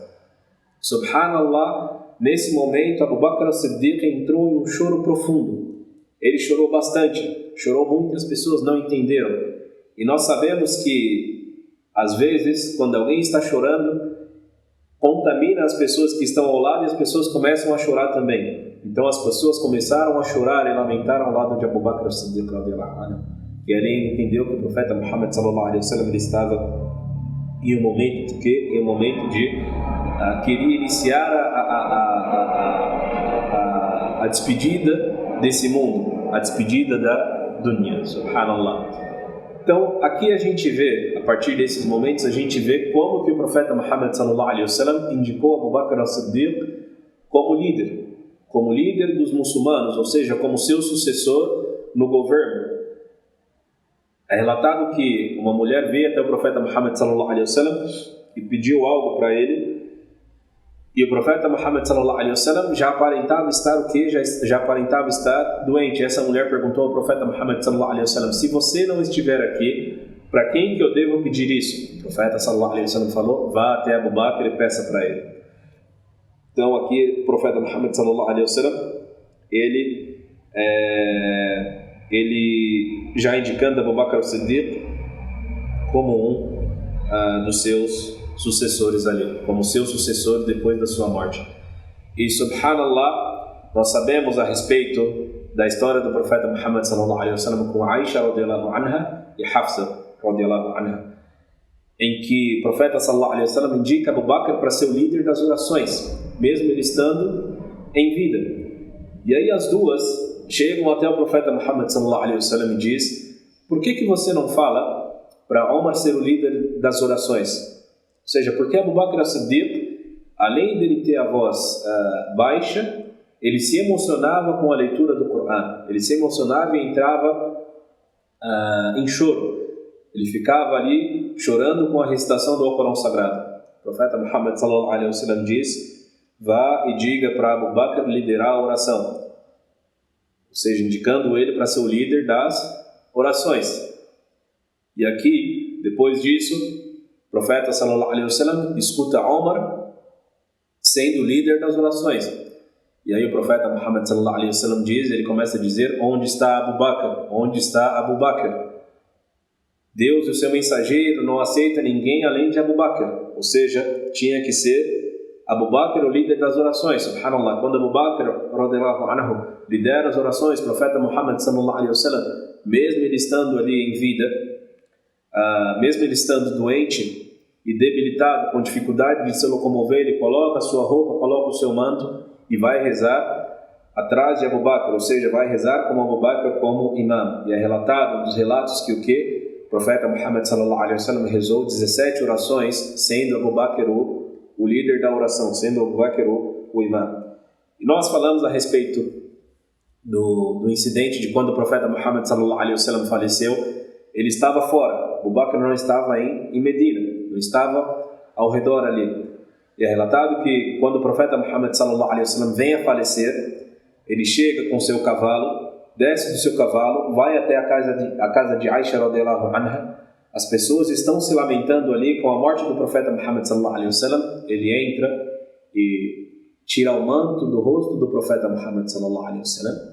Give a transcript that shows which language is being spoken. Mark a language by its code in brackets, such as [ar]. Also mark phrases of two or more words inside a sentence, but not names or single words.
[pt] Subhanallah, nesse momento Abu Bakr as-Siddiq entrou em um choro profundo. Ele chorou bastante, chorou muito, as pessoas não entenderam. E nós sabemos que às vezes, quando alguém está chorando, contamina as pessoas que estão ao lado e as pessoas começam a chorar também. Então as pessoas começaram a chorar e lamentar ao lado de Abu Bakr as-Siddiq [ar] رضي الله عنه. [pt] E ele entendeu que o profeta Muhammad [ar] صلى الله عليه وسلم [pt] ele estava em um momento de queria iniciar a despedida desse mundo, a despedida da dunya, subhanallah. Então, aqui a gente vê, a partir desses momentos, a gente vê como que o profeta Muhammad [ar] صلى الله عليه وسلم [pt] indicou Abu Bakr as-Siddiq como líder dos muçulmanos, ou seja, como seu sucessor no governo. É relatado que uma mulher veio até o profeta Muhammad [ar] صلى الله عليه وسلم [pt] e pediu algo para ele, e o profeta Muhammad [ar] صلى الله عليه وسلم [pt] já aparentava estar o quê? Já aparentava estar doente. Essa mulher perguntou ao profeta Muhammad [ar] صلى الله عليه وسلم: [pt] se você não estiver aqui, para quem que eu devo pedir isso? O profeta [ar] صلى الله عليه وسلم [pt] falou: vá até Abu Bakr e peça para ele. Então aqui o profeta Muhammad [ar] صلى الله عليه وسلم [pt] ele já indicando Abu Bakr as-Siddiq como um dos seus sucessores ali, como seu sucessor depois da sua morte. E subhanallah, nós sabemos a respeito da história do profeta Muhammad [ar] صلى الله عليه وسلم [pt] com Aisha [ar] رضي الله عنها [pt] e Hafsa [ar] رضي الله عنها, [pt] em que o profeta [ar] صلى الله عليه وسلم [pt] indica Abu Bakr para ser o líder das orações, mesmo ele estando em vida. E aí as duas chegam até o profeta Muhammad [ar] صلى الله عليه وسلم [pt] e diz: por que você não fala para Omar ser o líder das orações? Ou seja, porque Abu Bakr as-Siddiq, além dele ter a voz baixa, ele se emocionava com a leitura do Corão, ele se emocionava e entrava em choro, ele ficava ali chorando com a recitação do Corão Sagrado. O profeta Muhammad [ar] صلى الله عليه وسلم [pt] diz: vá e diga para Abu Bakr liderar a oração, ou seja, indicando ele para ser o líder das orações. E aqui, depois disso, o profeta [ar] صلى الله عليه وسلم [pt] escuta Omar sendo o líder das orações. E aí o profeta Muhammad [ar] صلى الله عليه وسلم [pt] diz, ele começa a dizer: onde está Abu Bakr? Onde está Abu Bakr? Deus e o seu mensageiro não aceita ninguém além de Abu Bakr. Ou seja, tinha que ser Abu Bakr o líder das orações. Subhanallah, quando Abu Bakr [ar] رضي الله عنه [pt] lidera as orações, o profeta Muhammad [ar] صلى الله عليه وسلم, [pt] mesmo ele estando ali em vida, mesmo ele estando doente e debilitado, com dificuldade de se locomover, ele coloca a sua roupa, coloca o seu manto e vai rezar atrás de Abu Bakr, ou seja, vai rezar como Abu Bakr como imam. E é relatado nos relatos que o profeta Muhammad [ar] صلى الله عليه وسلم [pt] rezou 17 orações, sendo Abu Bakr o líder da oração, sendo Abu Bakr o imam. E nós falamos a respeito do incidente de quando o profeta Muhammad [ar] صلى الله عليه وسلم [pt] faleceu. Ele estava fora, Abu Bakr não estava em Medina, não estava ao redor ali. E é relatado que quando o profeta Muhammad [ar] صلى الله عليه وسلم [pt] vem a falecer, ele chega com seu cavalo, desce do seu cavalo, vai até a casa de Aisha [ar] رضي الله عنها. [pt] As pessoas estão se lamentando ali com a morte do profeta Muhammad [ar] صلى الله عليه وسلم. [pt] Ele entra e tira o manto do rosto do profeta Muhammad [ar] صلى الله عليه وسلم.